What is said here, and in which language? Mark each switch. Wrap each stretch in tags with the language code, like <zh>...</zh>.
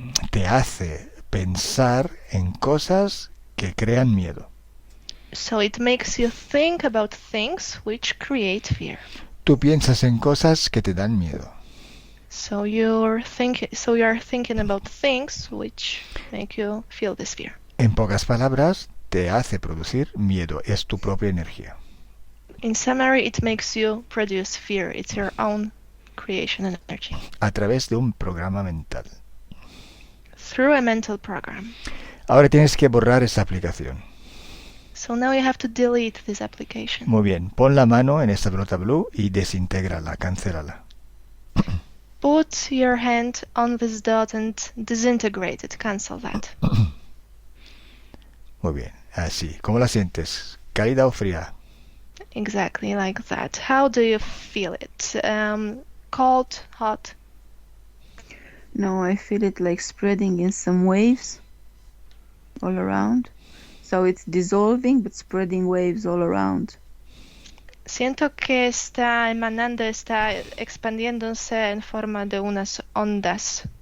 <es>Te hace pensar en cosas que crean miedo.</es> <en>So it makes you think about things which create fear.</en> <es>Tú piensas en cosas que te dan miedo.</es> <en>So you are thinking about things which make you feel this fear.</en> <es>En pocas palabras, te hace producir miedo. Es tu propia energía.</es> <en>In summary, it makes you produce fear. It's your own creation energy.</en> <es>A través de un programa mental.</es> <en>Through a mental program.</en> <es>Ahora tienes que borrar esa aplicación.</es> <en>So now you have to delete this application.</en> <es>Muy bien. Pon la mano en esta pelota blue y desintégrala, cancélala.</es> <en>Put your hand on this dot and disintegrate it. Cancel that.</en> <es>Muy bien. Así. ¿Cómo la sientes? ¿Cálida o fría?</es> <en>Exactly like that. How do you feel it? Cold, hot? No, I feel it like spreading in some waves all around. So it's dissolving but spreading waves all around.</en> <es>Siento que está emanando, está expandiéndose en forma de unas ondas.</es>